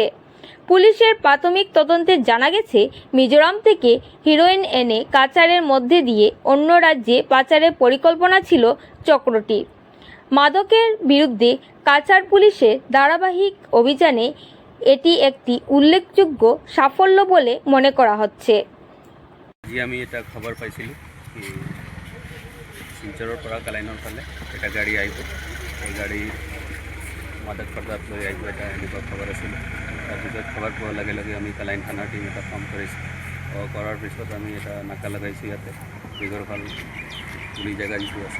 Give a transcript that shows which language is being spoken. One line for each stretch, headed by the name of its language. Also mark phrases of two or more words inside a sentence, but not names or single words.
Bangla: পুলিশের প্রাথমিক তদন্তে জানা গেছে, মিজোরাম থেকে হিরোইন এনে কাচারের মধ্যে দিয়ে অন্য রাজ্যে পাচারের পরিকল্পনা ছিল চক্রটির। মাদকের বিরুদ্ধে কাচার পুলিশের ধারাবাহিক অভিযানে এটি একটি উল্লেখযোগ্য সাফল্য বলে মনে করা হচ্ছে।
Assamese: আজি আমি এটা খবৰ পাইছিলোঁ কি শিলচৰৰ পৰা কালাইনৰ ফালে এটা গাড়ী আহিব, এই গাড়ী মাদক পদাৰ্থ লৈ আহিব, এটা এনেকুৱা খবৰ আছিলে। তাৰপিছত খবৰ পোৱাৰ লগে লগে আমি কালাইন থানাৰ টিম এটা কাম কৰিছোঁ। কৰাৰ পিছত আমি এটা নাকা লগাইছোঁ ইয়াতে দীঘৰফাল পুলিচ জেগা যিটো আছে।